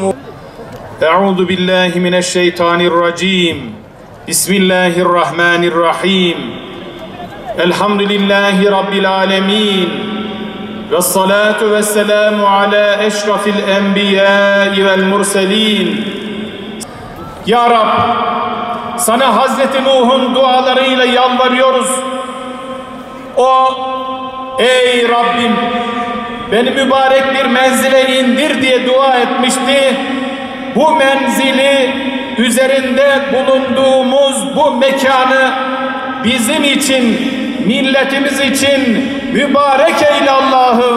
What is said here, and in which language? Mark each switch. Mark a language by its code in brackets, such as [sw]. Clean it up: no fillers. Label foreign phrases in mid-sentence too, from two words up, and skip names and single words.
[ar] أعوذ بالله من الشيطان الرجيم. بسم الله الرحمن الرحيم. الحمد لله رب العالمين. والصلاة والسلام على أشرف الأنبياء والمرسلين. [tr] Ya Rab, sana Hazreti Nuh'un dualarıyla yalvarıyoruz. O, ey Rabbim, beni mübarek bir menzile indir diye dua etmişti. Bu menzili, üzerinde bulunduğumuz bu mekanı bizim için, milletimiz için mübarek eyle Allah'ım.